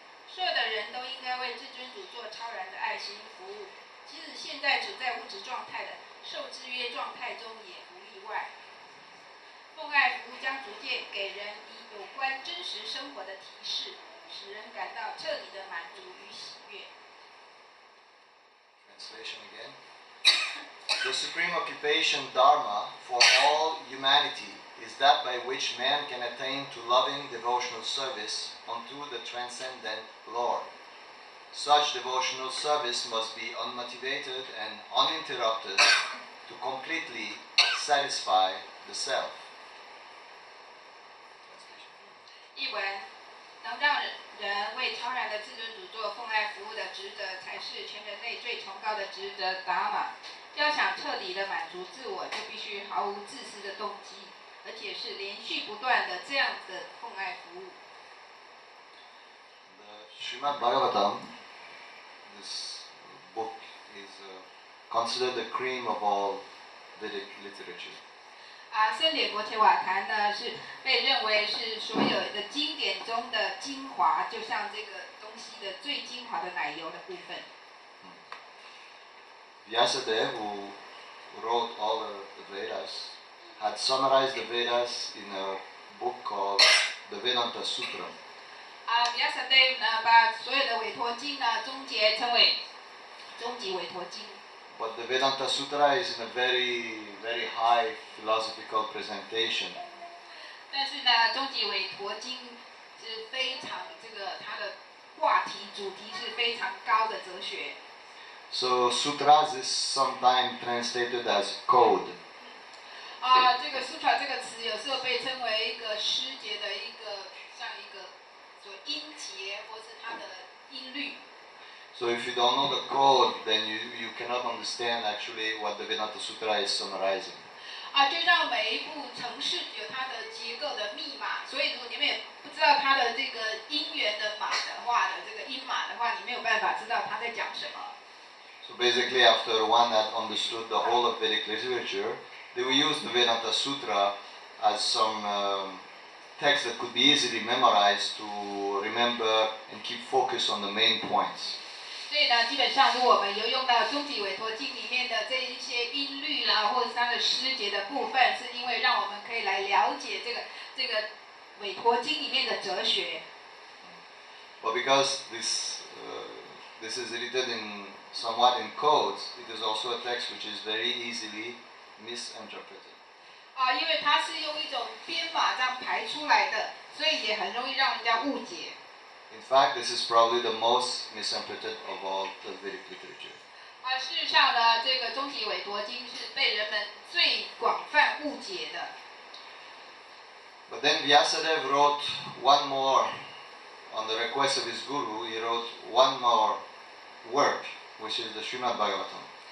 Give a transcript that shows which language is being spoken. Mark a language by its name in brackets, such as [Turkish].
[Chinese] 所有的人都应该为至尊主做超然的爱心服务，即使现在处在物质状态的受制约状态中也不例外。奉爱服务将逐渐给人以有关真实生活的提示，使人感到彻底的满足与喜悦。 [English] Translation again. The supreme occupation Dharma for all humanity is that by which man can attain to loving devotional service unto the transcendent Lord. Such devotional service must be unmotivated and uninterrupted to completely satisfy the self. [Chinese] 译文：能让人为超然的至尊主做奉爱服务的职责，才是全人类最崇高的职责。达玛，要想彻底的满足自我，就必须毫无自私的动机，而且是连续不断的这样的奉爱服务。 [English] The Srimad Bhagavatam, this book is considered the cream of all Vedic literature. [Chinese] 圣典博切瓦坛呢，是被认为是所有的经典中的精华，就像这个东西的最精华的奶油的部分。 [English] Vyasadeva, who wrote all the Vedas, had summarized the Vedas in a book called the Vedanta Sutra. [Chinese] Vyasadeva 呢，把所有的委托经呢，终结称为终极委托经。 [English] But the Vedanta Sutra is in a very, very high philosophical presentation. [Chinese] 但是呢，终极委托经是非常它的话题主题是非常高的哲学。 [English] So sutras is sometimes translated as code. [Chinese] 这个 sutra 这个词有时候被称为一个诗节的像一个所音节或是它的音律。 [English] So if you don't know the code, then you cannot understand actually what the Vedanta Sutra is summarizing. [Chinese] 就像每一部程式有它的结构的密码，所以如果你们也不知道它的这个音源的码的话这个音码的话，你没有办法知道它在讲什么。 [English] So basically, after one had understood the whole of Vedic literature, they will use the Vedanta Sutra as some text that could be easily memorized to remember and keep focus on the main points. [Chinese] 所以呢，基本上如果我们有用到终极委托经里面的这一些音律啦，或者是它的诗节的部分，是因为让我们可以来了解这个委托经里面的哲学。 [English] But because this is written in somewhat in codes, it is also a text which is very easily misinterpreted. [Chinese] 因为它是用一种编码这样排出来的，所以也很容易让人家误解。 [English] In fact, this is probably the most misinterpreted of all the Vedic literature. [Chinese] 事实上呢，这个终极委托经是被人们最广泛误解的。 [English] But then Vyasadeva wrote one more, on the request of his guru, he wrote one more work, which is the Srimad Bhagavatam.